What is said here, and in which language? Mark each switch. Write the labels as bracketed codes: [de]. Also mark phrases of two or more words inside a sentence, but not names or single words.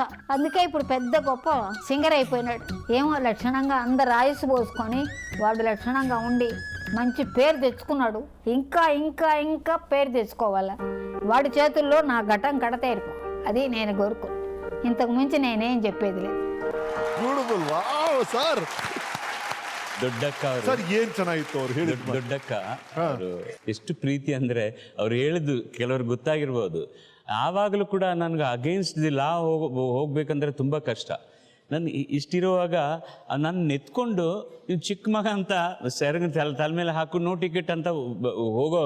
[te] అందుకే ఇప్పుడు పెద్ద గొప్ప సింగర్ అయిపోయినాడు. ఏమో లక్షణంగా అందరు ఆయుసు పోసుకొని వాడు లక్షణంగా ఉండి మంచి పేరు తెచ్చుకున్నాడు. ఇంకా ఇంకా ఇంకా పేరు తెచ్చుకోవాలా. వాడి చేతుల్లో నా ఘటం కడతేరుకో, అది నేను కోరుకో. ఇంతకు మించి నేనేం చెప్పేది లేదు. [en] Beautiful. Wow sir. [kn] ದೊಡ್ಡಕ್ಕ ಸರ್ ಏನ್ ಚೆನ್ನಾಗಿತ್ತು ಅವ್ರು ಹೇಳಿದ್ ಮಾತು. ದೊಡ್ಡಕ್ಕ ಅವರು ಎಷ್ಟು ಪ್ರೀತಿ ಅಂದ್ರೆ ಅವ್ರು ಹೇಳಿದ್ದು ಕೆಲವ್ರಿಗೆ ಗೊತ್ತಾಗಿರ್ಬೋದು. ಆವಾಗಲೂ ಕೂಡ ನನಗೆ [en] against the law [kn] ಹೋಗ್ಬೇಕಂದ್ರೆ ತುಂಬಾ ಕಷ್ಟ. ನಾನು ಇಷ್ಟಿರುವಾಗ ನನ್ನ ಎತ್ಕೊಂಡು ನೀವು ಚಿಕ್ಕ ಮಗ ಅಂತ ಸೆರಗ ತಲೆ ಮೇಲೆ ಹಾಕೊಂಡು [en] no ticket [kn] ಅಂತ ಹೋಗೋ